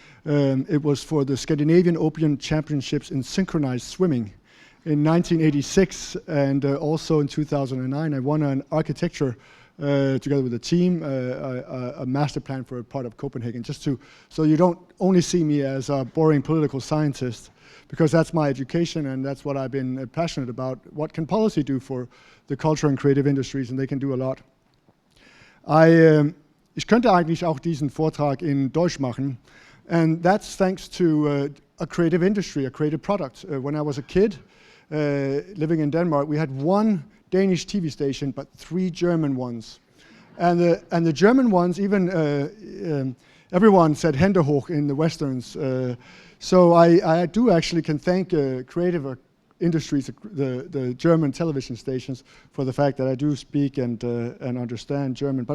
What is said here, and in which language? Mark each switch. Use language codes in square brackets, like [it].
[en] It was for the Scandinavian Open Championships in synchronized swimming in 1986, and also in 2009, I won an architecture together with a team, a master plan for a part of Copenhagen, so you don't only see me as a boring political scientist, because that's my education and that's what I've been passionate about. What can policy do for the culture and creative industries? And they can do a lot. [de] Ich könnte eigentlich auch diesen Vortrag in Deutsch machen, [en] and that's thanks to a creative industry, a creative product. When I was a kid, living in Denmark, we had one Danish TV station, but 3 German ones. And the German ones, even everyone said [de] Hände hoch [en] in the Westerns. So I do actually can thank creative industries, the German television stations, for the fact that I do speak and understand German.